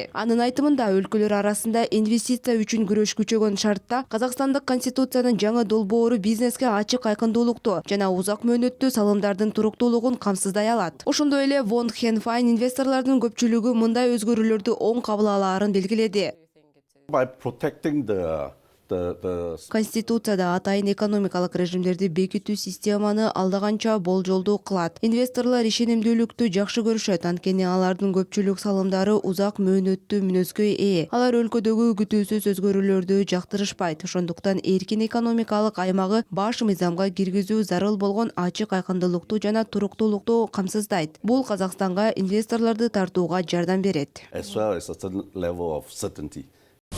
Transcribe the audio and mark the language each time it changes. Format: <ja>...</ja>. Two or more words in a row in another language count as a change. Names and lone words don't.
<ky>Анын айтымында өлкөлөр арасында инвестиция үчүн күрөш күчөгөн шартта Казакстандык конституциянын жаңы долбоору бизнеске ачык айкындуулукту жана узак мөөнөттүү салымдардын туруктуулугун камсыздай алат. Ошондой эле Вон Хен Файн инвесторлордун көпчүлүгү мындай өзгөрүүлөрдү оң кабыл алаарын белгиледи.</ky> <en>By protecting the</en> <ky>Конституцияда атайын экономикалык режимдерди бекитүү системаны алдаганча болжолдуу кылат. Инвесторлор ишенимдүүлүктү жакшы көрүшөт, анткени алардын көпчүлүк салымдары узак мөөнөттүү мүнөзгө ээ. Алар өлкөдөгү күтүүсүз өзгөрүүлөрдү жактырышпайт. Ошондуктан эркин экономикалык аймагы баш мыйзамга киргизүү зарыл болгон ачык айкындуулукту жана туруктуулукту камсыздайт. Бул Казакстанга инвесторлорду тартууга жардам берет.</ky> <en>as well as a certain level of certainty.</en>